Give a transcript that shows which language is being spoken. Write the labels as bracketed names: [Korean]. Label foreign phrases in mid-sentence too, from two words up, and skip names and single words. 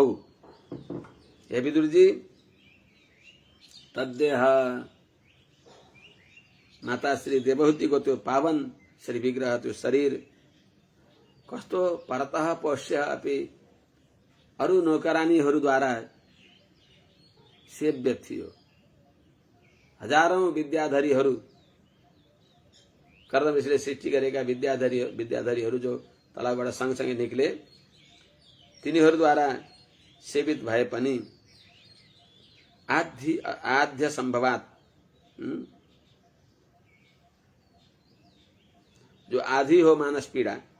[Nepali] हे विदुर जी, तद्देह माता श्री देवहूति को त्यो पावन श्री विग्रह त्यो शरीर कस्तो [Sanskrit] परतः पोष्य अपि [Nepali] अरु नौकरानीहरूद्वारा सेव्य थियो। हजारौं विद्याधरीहरू कर्दमले सृष्टि गरेका विद्याधरीहरू जो तलाबाट सँगसँगै निक्ले तिनीहरूद्वारा सेवित भए पनि [Sanskrit] आद्य सम्भवात [Nepali] जो आधी हो मानस पीडा,